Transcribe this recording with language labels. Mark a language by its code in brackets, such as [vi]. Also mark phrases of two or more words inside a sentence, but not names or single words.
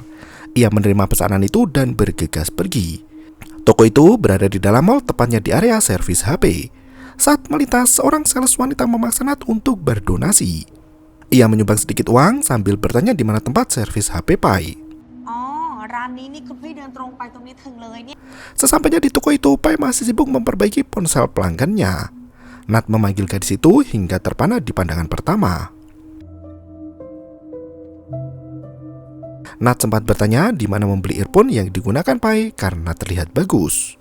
[id] Ia menerima pesanan itu dan bergegas pergi. Toko itu berada di dalam mall, tepatnya di area servis HP. Saat melintas, seorang sales wanita memaksa Nat untuk berdonasi. Ia menyumbang sedikit uang sambil bertanya di mana tempat servis HP Pai. [th] ร้านนี้นี่คุณพี่เดินตรงไปตรงนี้ถึงเลยเนี่ย [id] Sesampainya di toko itu, Pai masih sibuk memperbaiki ponsel pelanggannya. Nat memanggil gadis itu hingga terpana di pandangan pertama. Nat sempat bertanya di mana membeli earphone yang digunakan Pai karena terlihat bagus.